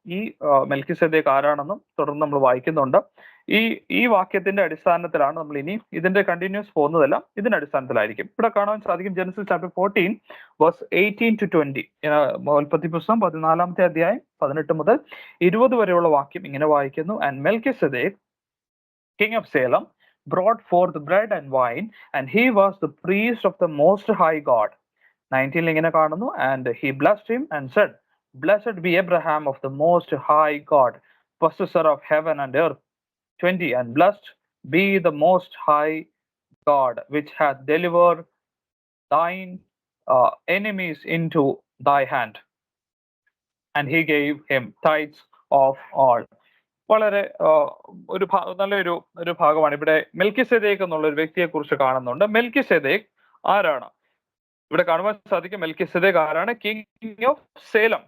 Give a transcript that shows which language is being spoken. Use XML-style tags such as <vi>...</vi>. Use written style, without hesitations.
<ml>ഈ മെൽക്കിസെദേക്ക് ആരാണെന്നും തുടർന്ന് നമ്മൾ വായിക്കുന്നുണ്ട്. ഈ വാക്യത്തിന്റെ അടിസ്ഥാനത്തിലാണ് നമ്മൾ ഇനി ഇതിന്റെ കണ്ടിന്യൂസ് പോകുന്നതെല്ലാം ഇതിന്റെ അടിസ്ഥാനത്തിലായിരിക്കും. ഇവിടെ കാണാൻ സാധിക്കും ജെനസിസ് ചാപ്റ്റർ 14 വേഴ്സ് 18 to 20. ഉൽപ്പത്തി പുസ്തകം 14-ാമത്തെ അധ്യായം 18 മുതൽ 20 വരെയുള്ള വാക്യം ഇങ്ങനെ വായിക്കുന്നു.</ml> <en>And Melchizedek king of Salem brought forth bread and wine, and he was the priest of the most high God.</en> <ml>19 ഇങ്ങനെ കാണുന്നു.</ml> <en>And he blessed him and said, blessed be Abraham of the most high God, possessor of heaven and earth. 20 and blessed be the most high God, which hath delivered thine enemies into thy hand. And he gave him tithes of all.</en> <ml>വളരെ നല്ലൊരു ഭാഗമാണ്. ഇവിടെ മെൽക്കിസെദേക്ക് എന്നുള്ള ഒരു വ്യക്തിയെ കുറിച്ച് കാണുന്നുണ്ട്. മെൽക്കിസെദേക്ക് ആരാണ്? ഇവിടെ കാണുവാൻ സാധിക്കും മെൽക്കിസെദേക്ക് ആരാണ്?</ml> <en>King of Salem.</en>